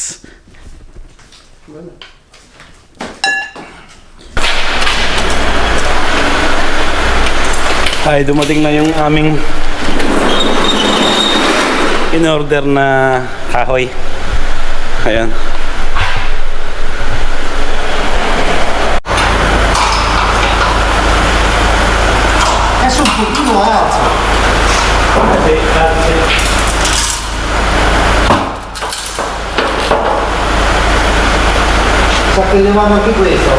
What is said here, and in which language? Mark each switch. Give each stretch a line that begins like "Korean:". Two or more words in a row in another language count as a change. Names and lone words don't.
Filipino: Ay, dumating na yung aming in-order na kahoy. Ayan.
Italian: Adesso un pochino alzo. Sacrivamo anche questo, no?